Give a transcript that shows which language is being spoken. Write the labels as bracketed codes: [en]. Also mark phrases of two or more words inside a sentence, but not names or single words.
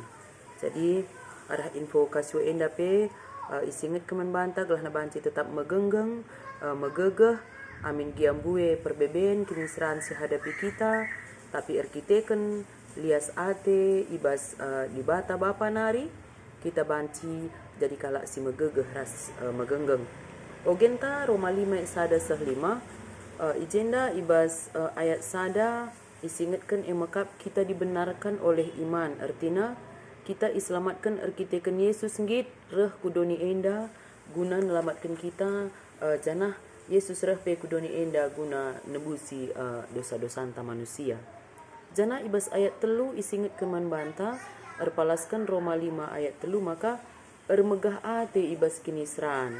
[btx] Jadi arah info kasio enda pe isingat keman banta gelah na banci tetap megenggeng megegeh amin giambue perbeben kinisran si hadapi kita tapi erkiteken lias ate ibas di bata bapa nari kita banci jadi kalak si megegeh ras megenggeng. Ogenta Roma 5 sada sehlima ijenda ibas ayat sada isingatkan emakap [id] kita dibenarkan oleh iman [btx] artinya kita iselamatkan erkiteken Yesus nggit reh kudoni enda guna nelamatkan kita janah Yesus reh pe kudoni enda guna nebusi dosa-dosa anta manusia. Janah ibas ayat telu isingat keman banta erpalaskan Roma 5 ayat telu maka ermegah ate ibas kinisran.